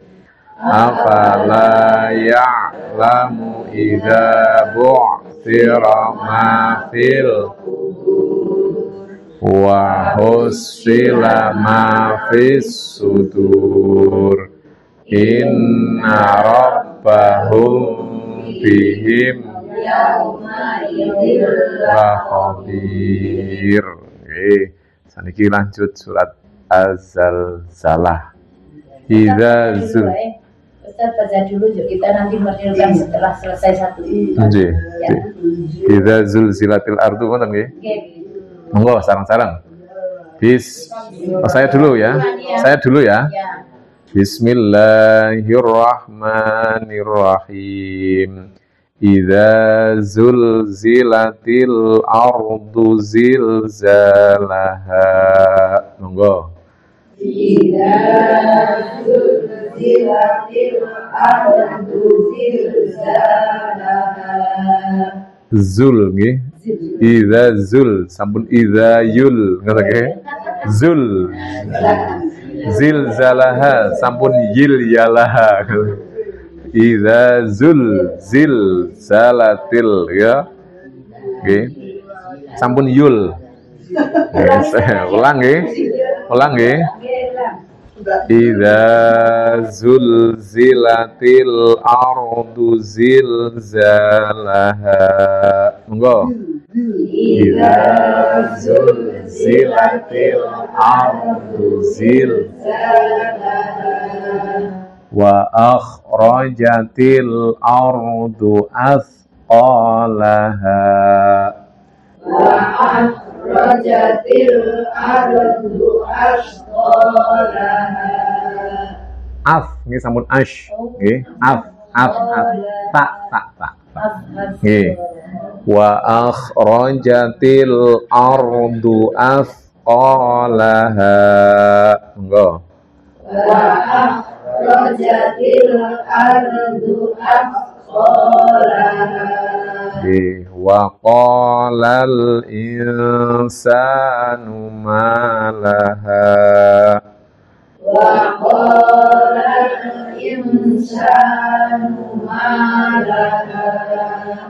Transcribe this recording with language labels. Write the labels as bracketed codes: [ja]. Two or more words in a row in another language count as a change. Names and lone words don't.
[ar] أفلا يعلم إذا بعثر ما في وحصل ما في الصدور إن ربهم بهم لخبير. [jv] Saniki lanjut surat Az-Zalzalah. [ar] Idza [id] Ustaz baca dulu yuk, kita nanti menirukan setelah selesai satu. [jv] Nggih. Ya. [ar] إذا زلزلت الأرض [jv] ngoten nggih. Oke. Monggo sareng-sareng. [id] Saya dulu ya. Saya dulu ya. Ya. [ar] بسم الله الرحمن الرحيم. إذا زلزلت الأرض زلزالها. [jv] Monggo. [ar] إذا زلزلت الأرض زلزالها. [jv] Zul nggih. Idza zul sampun idza yul ngoten nggih. Zul zilzalaha sampun yil yalaha. [ar] إذا زل زلزلت ya. [jv] Nggih. Sampun yul. Ulang nggih. Ulang nggih. [ar] إذا زلزلت الأرض زلزالها. [jv] Monggo. [ar] إذا زلزلت الأرض زلزالها وأخرجت الأرض أثقالها. رجت الأرض أثقالها. [jv] Nggih sampun ash nggih ta. Nggih. [ar] وأخرجت الأرض أثقالها. [jv] Monggo. [ar] وأخرجت الأرض أثقالها. وقال الإنسان ما لها. وقال الإنسان ما لها.